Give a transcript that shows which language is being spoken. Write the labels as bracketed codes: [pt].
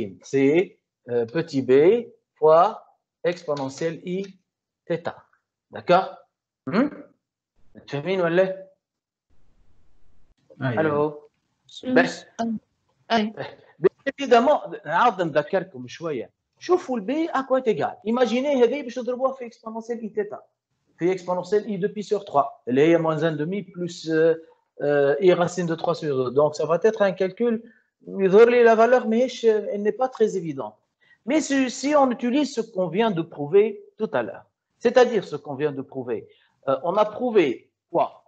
[fr] C'est petit b fois exponentielle I θ. D'accord? [ar] تفهمين ولا؟ الو بس [fr] évidemment [ar] نعاود نذكركم شويه. شوفوا البي [fr] à quoi est égal. Imaginez [ar] هذه باش نضربوها في exponentielle I θ. [fr] في exponentielle I de pi sur 3 [ar] اللي هي [fr] moins 1 demi plus I racine de 3 sur 2. Donc ça va être un calcul [ar] يظهر لي [fr] la valeur mais elle n'est pas très évidente. Mais si on utilise ce qu'on vient de prouver tout à l'heure, c'est-à-dire ce qu'on vient de prouver, on a prouvé quoi?